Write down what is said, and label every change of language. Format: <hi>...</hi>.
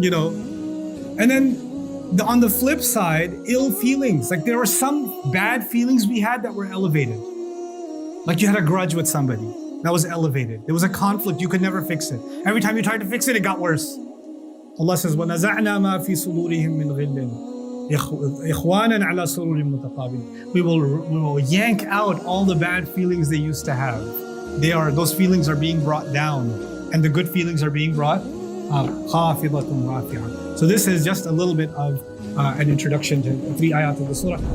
<en>And then on the flip side, ill feelings. Like there were some bad feelings we had that were elevated. Like you had a grudge with somebody. That was elevated. There was a conflict, you could never fix it. Every time you tried to fix it, it got worse. Allah says,</en> <ar>وَنَزَعْنَا مَا فِي صُدُورِهِم مِّنْ غِلٍّ إِخْوَانًا عَلَى سُرُرٍ مُتَقَابِلٍ.</ar> <en>We will yank out all the bad feelings they used to have. Those feelings are being brought down, and the good feelings are being brought up.</en> <ar>خَافِضَةٌ رَافِعَةٌ.</ar> <en>So this is just a little bit of an introduction to 3 ayat of the surah.</en>